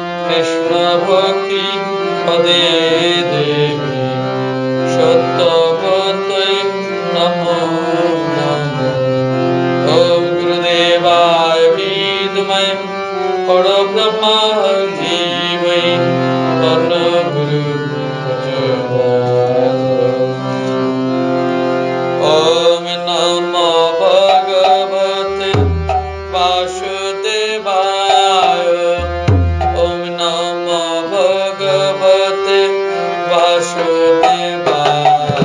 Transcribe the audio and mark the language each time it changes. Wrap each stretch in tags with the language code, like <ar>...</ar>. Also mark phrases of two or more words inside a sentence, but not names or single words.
<sa>কৃষ্ণ ভক্তি পদে দেবী সত্যবতৈ নমো নমো। ওম গুরুদেবায় বিদ্মহে পরব্রহ্মা ধীমহি তন্নো গুরু প্রচোদয়াৎ। ওম নমো ভগবতে বাসুদেবায়। ওম নমো ভগবতে বাসুদেবায়।</sa>